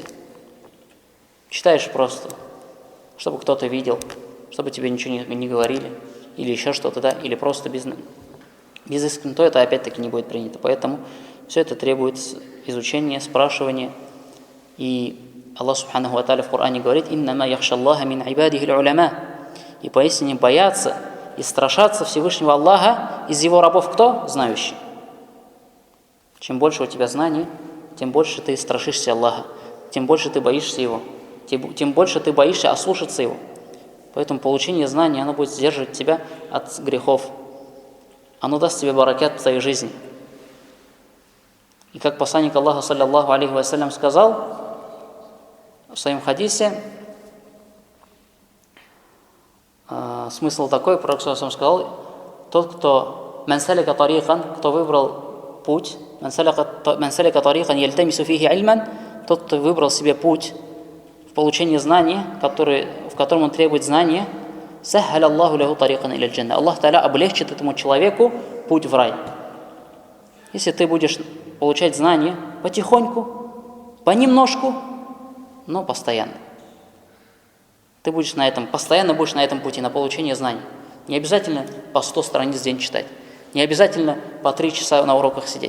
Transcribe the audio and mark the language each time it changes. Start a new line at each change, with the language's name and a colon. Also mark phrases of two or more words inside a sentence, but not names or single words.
Russian: Читаешь просто, чтобы кто-то видел, чтобы тебе ничего не говорили, или еще что-то, да, или просто без искренности, то это опять-таки не будет принято. Поэтому все это требует изучения, спрашивания. И Аллах
Arabic: سبحانه وتعالى
Russian: в Коране говорит:
Arabic: «إنما يخشى الله من عباده العلماء».
Russian: И поистине боятся и страшатся Всевышнего Аллаха из его рабов кто? Знающий. Чем больше у тебя знаний, тем больше ты страшишься Аллаха, тем больше ты боишься Его, тем больше ты боишься ослушаться Его. Поэтому получение знаний, оно будет сдерживать тебя от грехов. Оно даст тебе баракят в твоей жизни. И как посланник Аллаха,
Arabic: صلى الله عليه وسلم,
Russian: сказал в своем хадисе, смысл такой, пророк саллаллаху сказал: тот, кто
Arabic: من سلك طريقا,
Russian: кто выбрал путь,
Arabic: من سلك طريقا يلتمس فيه علما,
Russian: тот, кто выбрал себе путь в получении знаний, в котором он требует знания,
Arabic: سهل الله له طريقا إلى الجنة.
Russian: Аллах Та'аля облегчит этому человеку путь в рай. Если ты будешь получать знания потихоньку, понемножку, но постоянно. Ты будешь постоянно будешь на этом пути, на получение знаний. Не обязательно по 100 страниц в день читать. Не обязательно по 3 часа на уроках сидеть.